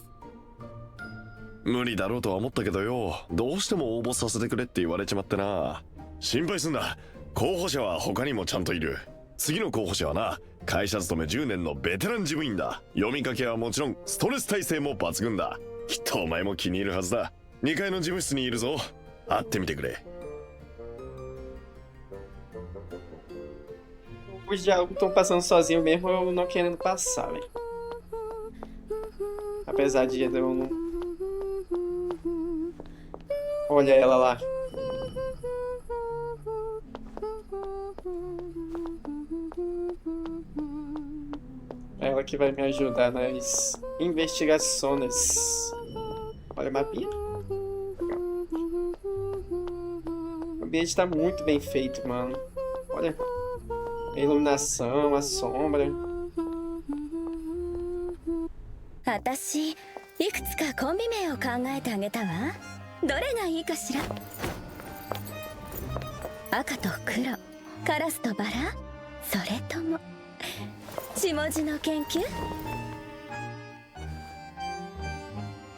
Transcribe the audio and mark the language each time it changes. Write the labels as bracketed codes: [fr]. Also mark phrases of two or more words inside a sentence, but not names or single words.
[ja] 無理だろうとは思ったけどよ、どうしても応募させてくれって言われちまってな。心配すんな。候補者は他にもちゃんといる。次の候補者はな、会社勤め10年のベテラン事務員だ。読み書きはもちろんストレス耐性も抜群だ。きっとお前も気に入るはずだ。2階の事務室にいるぞ。会ってみてくれ。 [pt] Os diálogos estão passando sozinho mesmo, eu não querendo passar, velho. Apesar de eu não... Olha ela lá. Ela que vai me ajudar nas investigações. Olha o mapinha. O ambiente tá muito bem feito, mano. Olha. A iluminação, a sombra. [ja] 私いくつかコンビ名を考えてあげたわ。どれがいいかしら。赤と黒、カラスとバラ、それとも下地の研究。